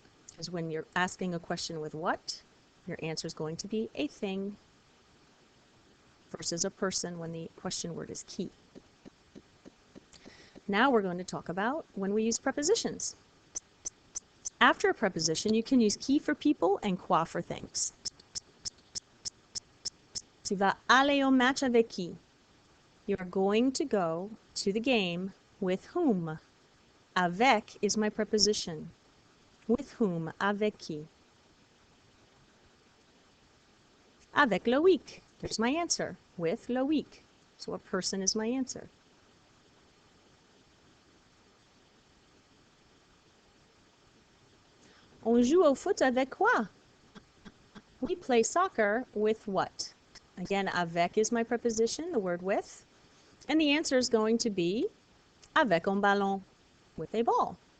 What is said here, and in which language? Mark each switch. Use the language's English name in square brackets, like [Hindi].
[English] Because when you're asking a question with what, your answer is going to be a thing versus a person when the question word is qui. Now we're going to talk about when we use prepositions. After a preposition, you can use qui for people and quoi for things. [French] Tu vas aller au match avec qui? [English] You are going to go to the game with whom? Avec is my preposition. With whom? [French] Avec qui? Avec Loïc. [English] There's my answer. With Loïc. So a person is my answer. [French] On joue au foot avec quoi? [English] We play soccer with what? Again, avec is my preposition, the word with. And the answer is going to be [French] avec un ballon, [English] with a ball.